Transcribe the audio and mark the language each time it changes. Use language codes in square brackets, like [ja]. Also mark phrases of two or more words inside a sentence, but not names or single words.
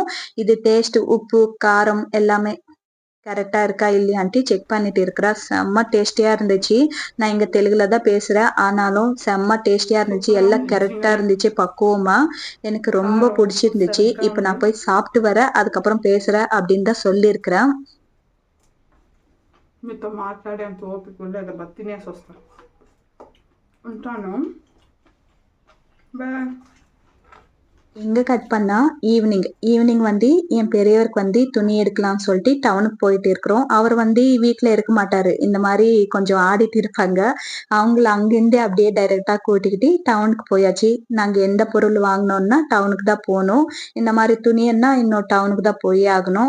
[ta] இது டேஸ்ட், உப்பு, காரம் எல்லாமே கரெக்டா இருக்கா இல்லையான்ட்டு செக் பண்ணிட்டு இருக்கிறா. செம்ம டேஸ்டியா இருந்துச்சு. நான் இங்க தெலுங்குல தான் பேசுறேன், ஆனாலும் செம்ம டேஸ்டியா இருந்துச்சு. சூப்பரா எல்லாம் கரெக்டா இருந்துச்சுங்க. இருந்துச்சு பக்குவமா. எனக்கு ரொம்ப காரம் பிடிச்சிருந்துச்சு. சருக்கா இப்ப [te] ఉంది. [ta] நான் போய் சாப்பிட்டு வரேன், அதுக்கப்புறம் பேசுறேன் அப்படின்னு தான் சொல்லியிருக்கிறேன். [te] మీతో మాట్లాడేంత ఓపిక లేదు, బా తినేసి వస్తా. ఉంటాను. బాయ్. [ta] எங்க கட் பண்ணா ஈவினிங் வந்து என் பெரியவருக்கு வந்து துணி எடுக்கலாம்னு சொல்லிட்டு டவுனுக்கு போயிட்டு இருக்கிறோம். அவர் வந்து வீட்டுல இருக்க மாட்டாரு. இந்த மாதிரி கொஞ்சம் ஆடிட்டு இருப்பாங்க. அவங்கள அங்கிருந்தே அப்படியே டைரக்டா கூட்டிக்கிட்டு டவுனுக்கு போயாச்சு. நாங்க எந்த பொருள் வாங்கினோம்னா டவுனுக்கு தான் போனோம். இந்த மாதிரி துணியன்னா இன்னும் டவுனுக்கு தான் போய் ஆகணும்.